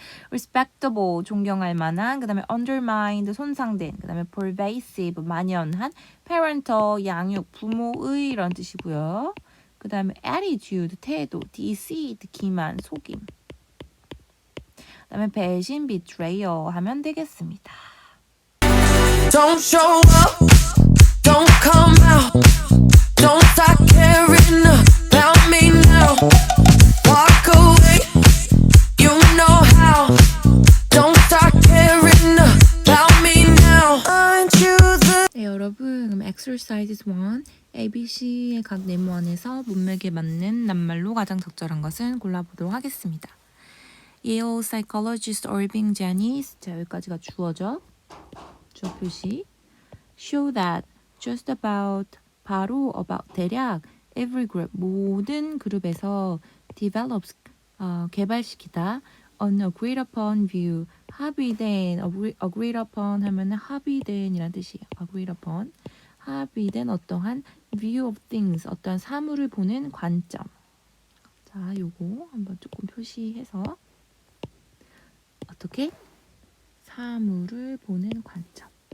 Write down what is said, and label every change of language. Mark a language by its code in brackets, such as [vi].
[ko] respectable 존경할 만한 그다음에 undermined 손상된 그다음에 pervasive 만연한 parental 양육 부모의 이런 뜻이고요. 그다음에 attitude 태도 deceit 기만 속임 그다음에 배신 betrayal 하면 되겠습니다. [en] Don't show up, don't come out, don't start caring about me now. Walk away, you know how. Don't start caring about me now. Aren't you the [ko] 네, 여러분 그럼 exercise 1 ABC의 각 네모 안에서 문맥에 맞는 낱말로 가장 적절한 것은 골라보도록 하겠습니다. Yale psychologist Irving Janis 자 여기까지가 주어죠. 주어 표시 [en] show that just about [ko] 바로 about 대략 [en] every group [ko] 모든 그룹에서 develops 개발시키다 [en] an agreed upon view [ko] 합의된 agreed upon 하면은 합의된 이란 뜻이에요. agreed upon 합의된 어떠한 [en] view of things [ko] 어떠한 사물을 보는 관점. 자, 요거 한번 조금 표시해서 어떻게 사물을 보는 관점.